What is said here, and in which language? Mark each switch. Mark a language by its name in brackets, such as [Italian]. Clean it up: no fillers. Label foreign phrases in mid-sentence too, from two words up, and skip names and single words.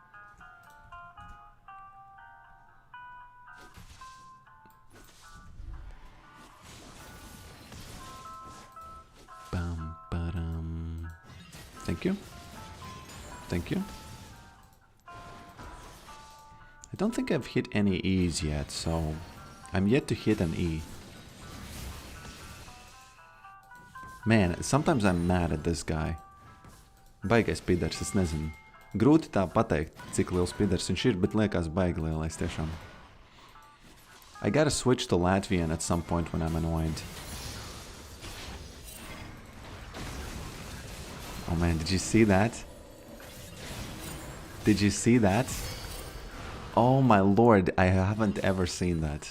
[English] Thank you. Thank you. I don't think I've hit any E's yet, so I'm yet to hit an E. Man, sometimes I'm mad at this guy. [Latvian] Baigais pidars, es nezinu. Grūti tā pateikt, cik liels pidars viņš ir, bet liekas baigi lielais tiešām. [English] I gotta switch to Latvian at some point when I'm annoyed. Oh man, did you see that? Did you see that? Oh my lord, I haven't ever seen that.